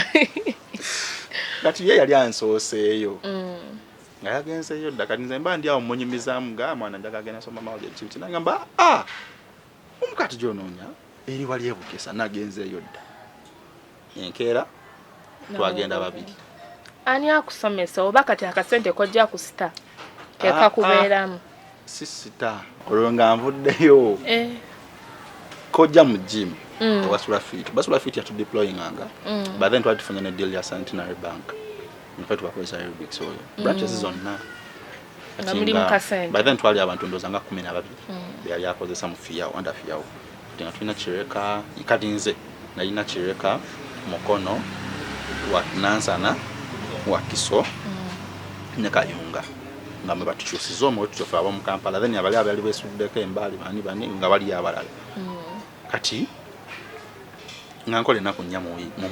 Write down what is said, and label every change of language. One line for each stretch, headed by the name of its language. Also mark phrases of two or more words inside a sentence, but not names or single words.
Ganda: kati ye yali ansooseeyo nga yagenzeeyo dda kati nze mba ndi awo munyumizaamu nga mwana njagala agenda soma amawulire kibiti nagamba omukaati gy'onoonya eri wali ebukesa nagenzeeyo dda enkeera twagenda babiri ani akusomesa oba kati akasente kojja ku sita tekakubeeramu si sita olwo nga nvuddeyo kojja mu gym basula fit yatudeployinganga
English: but then
Ganda: twali tufunye ne deal ya Centenary Bank nfe tubakozesa aerobics oyo branches zonna
English: by then
Ganda: twali abantu ndooza nga 12 byali akozesa mu fiyawo under fiyawo nga tulina kireka kati nze nalina kireka mukono wa Nansana wa Kiso ne Kayunga nga mwe batukyusiza omwe tutofa abo mu Kampala then abali beesuddeko embali bani nga bali abalala kati nga nkole ennaku 4 mu